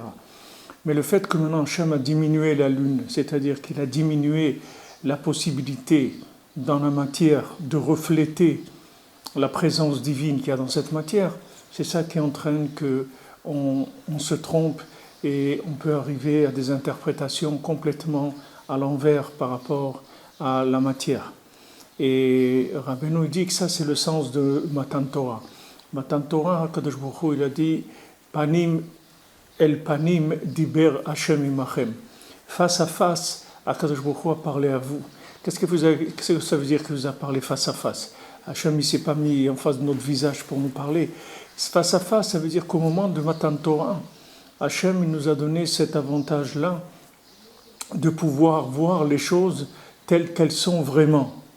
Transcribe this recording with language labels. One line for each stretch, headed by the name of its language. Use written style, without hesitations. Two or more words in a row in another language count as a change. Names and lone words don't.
French: Mais le fait que maintenant Hachem a diminué la lune, c'est-à-dire qu'il a diminué la possibilité dans la matière de refléter la présence divine qu'il y a dans cette matière, c'est ça qui entraîne qu'on se trompe et on peut arriver à des interprétations complètement à l'envers par rapport à la matière. Et Rabbeinu dit que ça c'est le sens de
Hebrew: מתן תורה. מתן תורה, הקדוש ברוך הוא, il a dit פנים אל פנים דיבר השם עמכם.
French: Face à face,
Hebrew: הקדוש ברוך הוא
French: a parlé à vous. Qu'est-ce que ça veut dire qu'il vous a parlé face à face? Hashem ne s'est pas mis en face de notre visage pour nous parler. Face à face, ça veut dire qu'au moment de
Hebrew: מתן תורה,
French: Hashem il nous a donné cet avantage-là de pouvoir voir les choses telles qu'elles sont vraiment.